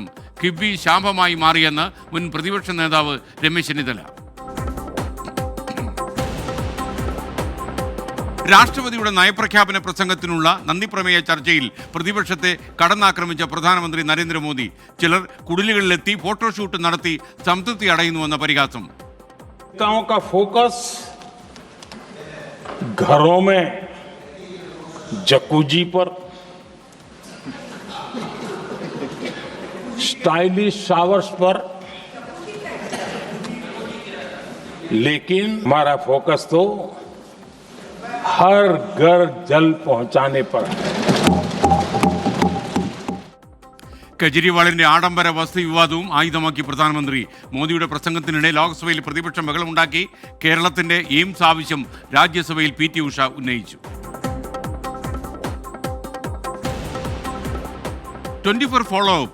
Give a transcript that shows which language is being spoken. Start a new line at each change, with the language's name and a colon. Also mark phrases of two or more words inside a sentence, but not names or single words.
Malayalam: കിബി ശാപമായി മാറിയെന്ന് മുൻ പ്രതിപക്ഷ നേതാവ് രമേശ് ചെന്നിത്തല. രാഷ്ട്രപതിയുടെ നയപ്രഖ്യാപന പ്രസംഗത്തിനുള്ള നന്ദിപ്രമേയ ചർച്ചയിൽ പ്രതിപക്ഷത്തെ കടന്നാക്രമിച്ച പ്രധാനമന്ത്രി നരേന്ദ്രമോദി. ചിലർ കുടിലുകളിലെത്തി ഫോട്ടോഷൂട്ട് നടത്തി സംതൃപ്തി അടയുന്നുവെന്ന പരിഹാസം.
Hindi: घरों में जकूजी पर,
English: stylish showers
Hindi: पर, लेकिन हमारा फोकस तो हर घर जल पहुंचाने पर है.
Malayalam: കെജ്രിവാളിന്റെ ആഡംബര വസതി വിവാദവും ആയുധമാക്കി പ്രധാനമന്ത്രി. മോദിയുടെ പ്രസംഗത്തിനിടെ ലോക്സഭയിൽ പ്രതിപക്ഷം ബഹളമുണ്ടാക്കി. കേരളത്തിന്റെ എയിംസ് ആവശ്യം രാജ്യസഭയിൽ PT ഉഷ ഉന്നയിച്ചു.
English: 24 follow up.